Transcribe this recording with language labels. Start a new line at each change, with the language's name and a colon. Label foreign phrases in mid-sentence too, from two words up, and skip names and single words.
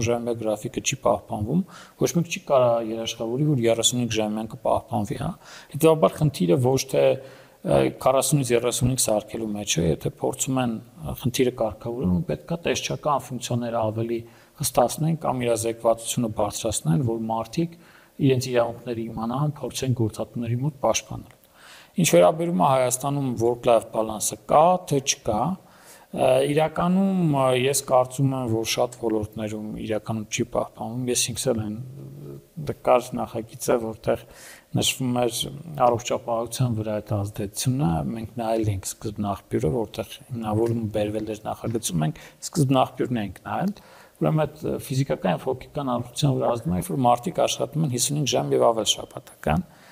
Armenian: ժամյա գրաֆիկը չի պահպանվում, ոչ մեկ չի կարող երաշխավորի, որ 35 ժամյան կպահպանվի, հա։ Հետևաբար խնդիրը ոչ թե 40-ից 35 սարքելու մեջ է, եթե փորձում են խնդիրը կարգավորել, պետք է տեսչական ֆունկցիաները ավելի հստացնեն կամ իրազեկվածությունը բարձրացնեն, որ մարդիկ իրենց իրավունքների իմանան, փորձեն գործատուների մոտ պաշտպանել։ Ինչ վերաբերում է Հայաստանում
English: work-life balance-ը
Armenian: կա, թե չկա, իրականում ես կարծում եմ, որ շատ ոլորտներում իրականում չի պահպանվում։ Ես ինքս էլ կար նախագիծը, որտեղ նշվում էր առողջապահության վրա այդ ազդեցությունը, մենք նայել ենք սկզբնաղբյուրը, որտեղ հիմնավորումը բերվել էր նախագծում, մենք սկզբնաղբյուրն ենք նայել Ուրեմն այդ ֆիզիկական եւ հոգեկան առողջության վրա ազդում է, որ մարդիկ աշխատում են 55 ժամ եւ ավել շաբաթական,